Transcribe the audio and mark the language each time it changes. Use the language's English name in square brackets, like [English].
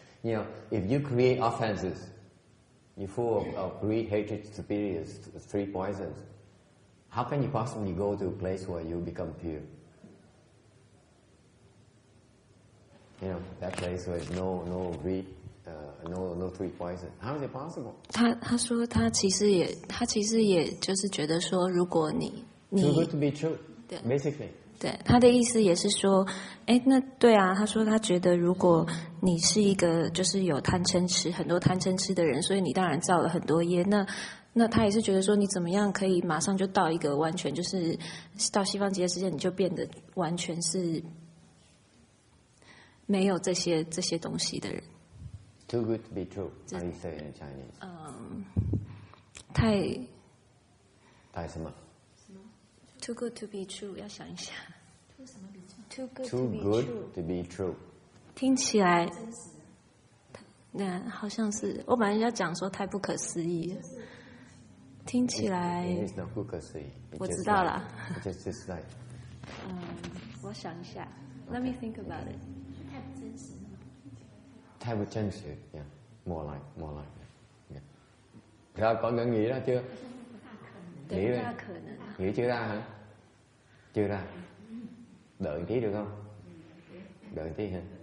[English] You know, if you create offenses, you're full of greed, hatred, superiors, three poisons. How can you possibly go to a place where you become pure? You know, that place where there's no greed, no three poisons. How is it possible? [Chinese] 他说他其实也就是觉得说，如果你 [English] Too good to be true. [Chinese] 对 [English] Basically. [Chinese] 对，他的意思也是说，那对啊，他说他觉得如果你是一个就是有贪嗔痴很多贪嗔痴的人，所以你当然造了很多业，那他也是觉得说，你怎么样可以马上就到一个完全就是到西方极乐世界，你就变得完全是没有这些东西的人。 [English] Too good to be true. How do you say it in Chinese? [Chinese] 太什么 [English] ？Too good to be true， [Chinese] 要想一下。 [English] Too good Too good to be true。 [Chinese] 听起来，好像是我本来要讲说太不可思议了，听起来。 [English] It's not [Chinese] 不可思议。我知道了。 [English] Just like。 [Chinese] 我想一下。 [English] Let me think about it。 [Chinese] 太不真实了。太不真实 [English] ，yeah, more like, yeah. [Vietnamese] Rồi con đã nghĩ ra chưa? Nghĩ ra. Nghĩ chưa ra hả? Chưa ra. Đợi tí được không? Đợi tí hả?